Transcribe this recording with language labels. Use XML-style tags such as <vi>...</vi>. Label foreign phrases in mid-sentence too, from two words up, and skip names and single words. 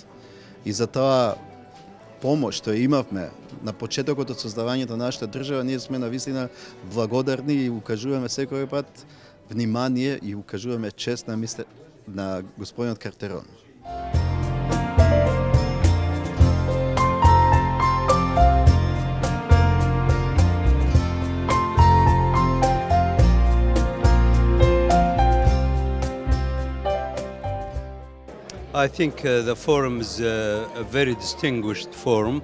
<mk>И за тоа помош што имавме на почетокот од создавањето на нашата држава, ние сме навистина благодарни и укажуваме секој пат внимание и укажуваме чест на господинот Картерон.</mk> <en>I think the forum is a very distinguished forum.</en>